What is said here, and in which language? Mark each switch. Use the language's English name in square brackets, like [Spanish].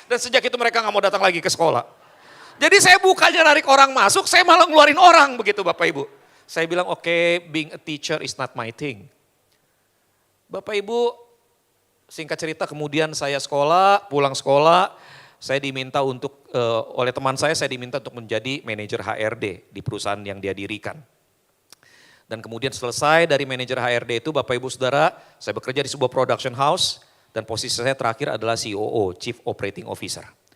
[Indonesian] Dan sejak itu mereka gak mau datang lagi ke sekolah. Jadi saya bukannya narik orang masuk, saya malah ngeluarin orang begitu Bapak Ibu. Saya bilang oke, [English] being a teacher is not my thing. [Indonesian] Bapak Ibu, singkat cerita kemudian saya pulang sekolah, saya diminta oleh teman saya diminta untuk menjadi manajer HRD di perusahaan yang dia dirikan. Dan kemudian selesai dari manajer HRD itu Bapak Ibu Saudara, saya bekerja di sebuah production house dan posisi saya terakhir adalah COO, Chief Operating Officer.